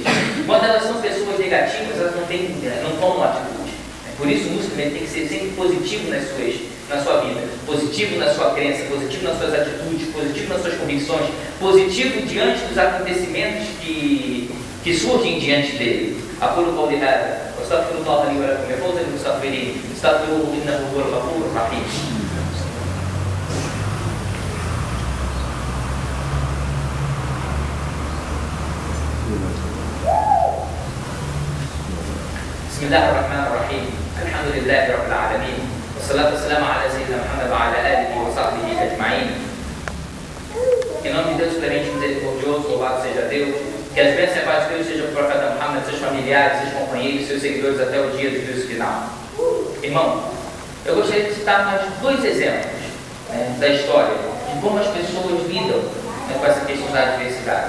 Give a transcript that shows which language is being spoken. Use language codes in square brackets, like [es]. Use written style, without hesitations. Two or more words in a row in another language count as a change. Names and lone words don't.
[pt] Quando elas são pessoas negativas, elas não tomam atitude. Por isso o muçulmano tem que ser sempre positivo na sua vida, positivo na sua crença, positivo nas suas atitudes, positivo nas suas convicções, positivo diante dos acontecimentos que surgem diante dele. [ar] أقول قولي هذا وأستغفر الله لي ولكم لفوز المستغفرين استغفروه إنه هو الغفور الرحيم. بسم الله الرحمن الرحيم الحمد لله رب العالمين والصلاة والسلام على سيدنا محمد وعلى آله وصحبه أجمعين. [pt] Em nome de Deus clemente misericordioso, louvado seja Deus, que as bênçãos e a paz de Deus sejam para o profeta Muhammad, seus familiares, seus companheiros, seus seguidores até o dia do juízo final. Irmão, eu gostaria de citar mais 2 exemplos, né, da história, de como as pessoas lidam, né, com essa questão da adversidade.